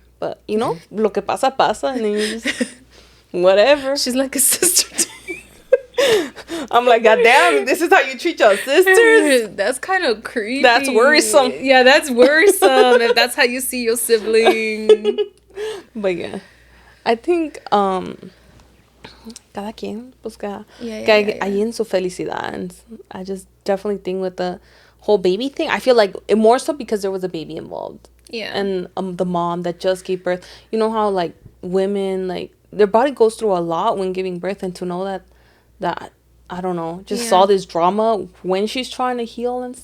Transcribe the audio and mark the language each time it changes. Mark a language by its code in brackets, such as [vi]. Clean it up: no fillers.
[en] But, [es] lo que pasa, pasa. [en] And then you just, whatever. She's like a sister to me. I'm like, God damn, this is how you treat your sisters? That's kind of creepy. That's worrisome. Yeah, that's worrisome if that's how you see your sibling. But yeah, I think [es] cada quien busca ahí en su felicidad. [en] And I just definitely think with the whole baby thing, I feel like it more so because there was a baby involved. Yeah. And the mom that just gave birth. You know how like women, like their body goes through a lot when giving birth, and to know that I don't know, just saw this drama when she's trying to heal and